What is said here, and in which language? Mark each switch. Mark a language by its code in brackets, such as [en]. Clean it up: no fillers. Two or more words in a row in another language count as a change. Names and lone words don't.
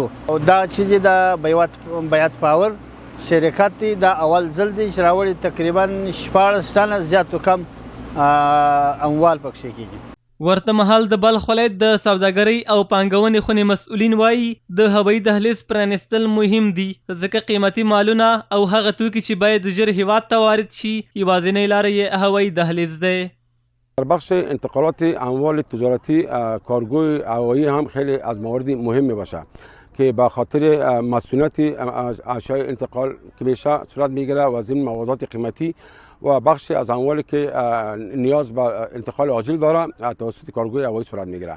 [ps] او دا چې دی د بیات پاور شرکت دی دا اول ځل دی چې راوړي تقریبا 14 ټنه زیاتو کم اموال پکښې کېږي. ورته مهال د بلخ ولایت د سوداګرۍ او پانګونې خونې مسؤلین وایي د هوایي دهلیز پرانیستل مهم دي ځکه قیمتي مالونه او هغه توکي چې باید ژر هیواد ته وارد شي یوازینۍ لاره یې هوایي دهلیز دی. [fa] در بخش انتقالات اموال تجارتی کارگوی هوایی هم خیلی از موارد مهم باشه که به خاطر مسئولیت اشیاء انتقال که بیشتر صورت میگیره و ضمن موادات قیمتی و بخشی از اموالی که نیاز به انتقال عاجل داره توسط کارگوی هوایی صورت میگیره.